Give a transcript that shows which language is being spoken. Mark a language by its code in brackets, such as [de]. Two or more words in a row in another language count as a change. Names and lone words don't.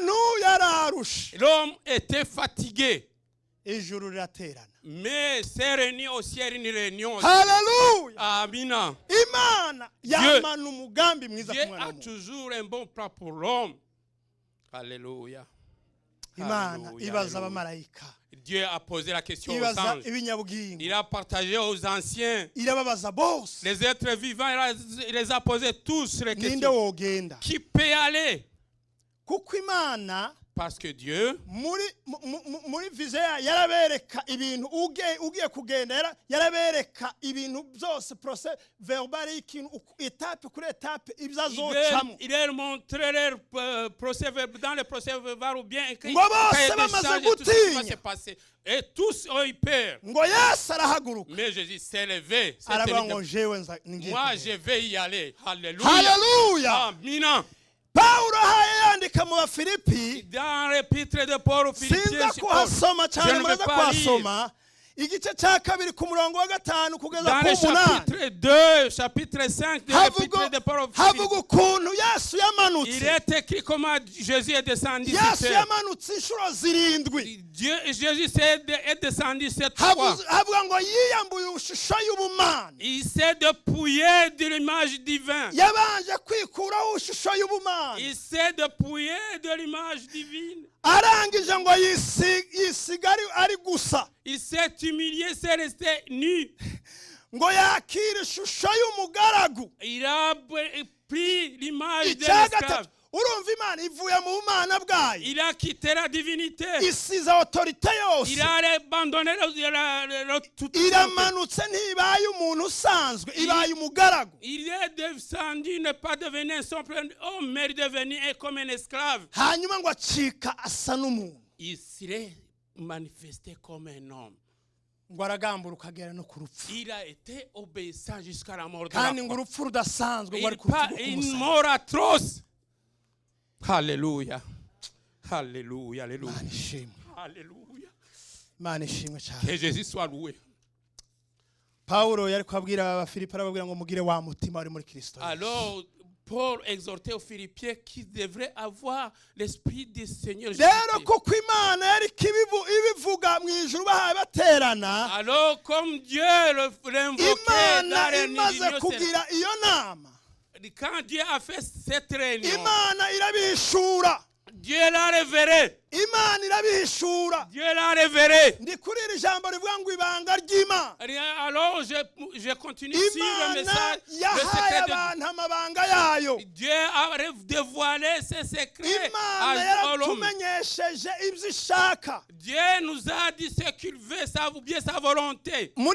[rw] Umuntu yararushe, [fr] L'homme était fatigué. [rw] ijuru riraterana. [fr] Mais c'est réuni au ciel une réunion. [rw] Haleluya. Amina. Imana yamana umugambi mwiza [fr] Dieu [rw] ku mwana [fr] a [rw] w'umuntu. [fr] toujours un bon plan pour l'homme. Alléluia. [rw] Imana [fr] Alléluia, [rw] ibaza [fr] alléluia. [rw] abamarayika, [fr] Dieu a posé la question aux [rw] ibaza [fr] anges. [rw] ibinyabugingo, [fr] Il a partagé aux anciens. [rw] irababaza bose. [fr] Les êtres vivants, il les a posés tous les [rw] Ninde [fr] questions. [rw] wogenda? [fr] Qui peut aller? [rw] Kuko Imana [fr] Parce que Dieu, [rw] muri vize yarabereka ibintu ugiye kugenda, yarabereka ibintu byose [fr] procès verbal [rw] y'ikintu etape kuri etape ibyo azocamo. [fr] il leur montré leur procès dans le procès verbal ou bien [rw] Ngo bose bamaze gutinya, [fr] et tous ont eu peur. [rw] ngo Yesu arahaguruka [fr] Mais Jésus s'est levé. [rw] aravuga ngo jewe ngiye [fr] Moi, [rw] kugenda. [fr] je vais y aller. Alléluia. [rw] Haleluya. Amina. Pawulo ahaye yandika mu Bafilipi, [fr] Dans l'épître de Paul aux Philippiens, [rw] sinza kuhasoma [fr] je [rw] cyane [fr] ne vais [rw] maze [fr] pas lire. [rw] kuhasoma igice cya kabiri ku murongo wa 5 kugeza [fr] Dans [rw] ku [fr] le [rw] 8 [fr] chapitre 2, chapitre 5 de l'épître de Paul aux [rw] havuga [fr] Philippiens, [rw] ukuntu Yesu [fr] il [rw] yamanutse. [fr] est écrit comment Jésus est descendu sur [rw] Yesu [fr] terre. [rw] yamanutse inshuro 7. [fr] Jésus est descendu 7 fois. [rw] havuga ngo yiyambuye ishusho y'ubumana, [fr] Il s'est dépouillé de l'image divine. [rw] yabanje kwikuraho ishusho y'ubumana, [fr] Il s'est dépouillé de l'image divine. [rw] arangije ngo yisiga ari gusa, [fr] Il s'est humilié, s'est resté nu. [rw] ngo yakira ishusho y'umugaragu. [fr] Il a pris l'image de [rw] Icya [fr] l'esclave. [rw] gatatu, urumva Imana ivuye mu bumana bwayo, [fr] Il a quitté la divinité. [rw] isize autorite [fr] Il [rw] yose, [fr] a abandonné toute [rw] iramanutse ntibaye umuntu usanzwe, ibaye umugaragu. [fr] Il est descendu, ne pas devenir un simple homme, mais devenu comme un esclave. [rw] Hanyuma ngo acika asa n'umuntu, [fr] Il s'est manifesté comme un homme. [rw] ngo aragamburuka agera no ku rupfu, [fr] Il a été obéissant jusqu'à la mort de la [rw] kandi ngo [fr] croix. [rw] urupfu rudasanzwe ngo ari ku rupfu rwo ku [fr] Une [rw] musaraba. [fr] mort atroce. Alléluia. Alléluia. Alléluia. Alléluia. [rw] Imana ishimwe cyane. [fr] Que Jésus soit loué. [rw] Paulo yari kwabwira abafilipi arababwira ngo mugire wa mutima uri muri Kristo. [fr] Alors Paul exhortait aux Philippiens qu'ils devraient avoir l'esprit du Seigneur Jésus. [rw] Rero kuko Imana yari ibivuga mu ijuru bahaye baterana. [fr] Alors comme Dieu l'invoquait dans les [rw] imaze kugira iyo nama. [fr] Quand Dieu a fait cette réunion, [rw] Imana irabishura. [fr] Dieu l'a révélé. [rw] Imana irabishura. [fr] Dieu l'a révélé. [rw] Ndi kuri iri jambo rivuga ngo ibanga ry'Imana. [fr] Alors je continue sur le message. Dieu a dévoilé ses secrets. Dieu nous a dit ce qu'il veut, ou bien sa volonté.